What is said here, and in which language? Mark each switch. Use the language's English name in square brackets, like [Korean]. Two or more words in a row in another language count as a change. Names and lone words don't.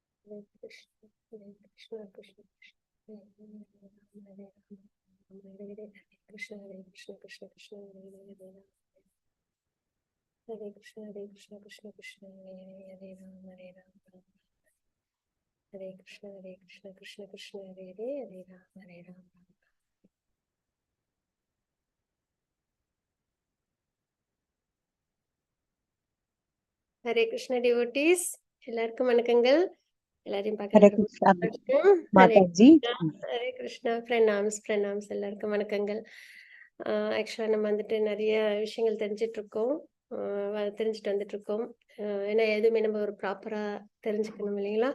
[Sanskrit] Hare Krishna, Krishna Krishna, Hare Hare, Hare Krishna, Krishna Krishna, Hare Krishna, Krishna Krishna, Hare Ram, Hare Krishna, Krishna Krishna, Hare Ram. [English] Hare Krishna devotees, [Tamil] எல்லாருக்கும் வணக்கங்கள். எல்லாரையும் பார்க்கறதுக்கு Mathaji. ஹரே கிருஷ்ணா. பிரணாம்ஸ் எல்லாருக்கும் வணக்கங்கள். ஆக்சுவலா நம்ம வந்துட்டு நிறைய விஷயங்கள் தெரிஞ்சிட்டு வந்துட்டு இருக்கோம். ஏன்னா எதுவுமே நம்ம ஒரு ப்ராப்பரா தெரிஞ்சுக்கணும் இல்லைங்களா?